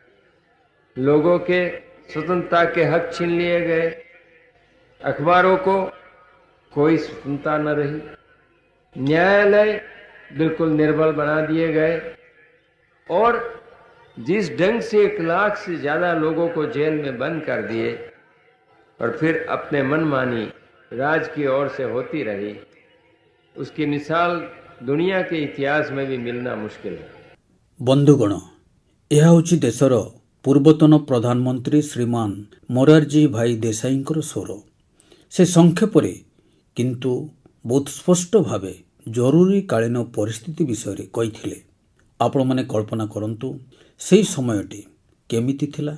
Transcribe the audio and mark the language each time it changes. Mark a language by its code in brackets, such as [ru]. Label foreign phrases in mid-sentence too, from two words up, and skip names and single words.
[hi] लोगों के स्वतंत्रता के हक छीन लिए गए, अखबारों को कोई स्वतंत्रता न रही, न्यायालय बिल्कुल निर्बल बना दिए गए और जिस ढंग से 1 लाख से ज्यादा लोगों को जेल में बंद कर दिए और फिर अपने मनमानी राज की ओर से होती रही, उसकी मिसाल दुनिया के इतिहास में भी मिलना मुश्किल है। [or] ବନ୍ଧୁଗଣ, ଏହା ହେଉଛି ଦେଶର ପୂର୍ବତନ ପ୍ରଧାନମନ୍ତ୍ରୀ ଶ୍ରୀମାନ ମୋରାରଜୀ ଭାଇ ଦେଶାଇଙ୍କର ସ୍ୱର। ସେ ସଂକ୍ଷେପରେ କିନ୍ତୁ ବହୁତ ସ୍ପଷ୍ଟ ଭାବେ ଜରୁରୀକାଳୀନ ପରିସ୍ଥିତି ବିଷୟରେ କହିଥିଲେ। ଆପଣମାନେ କଳ୍ପନା କରନ୍ତୁ ସେହି ସମୟଟି କେମିତି ଥିଲା।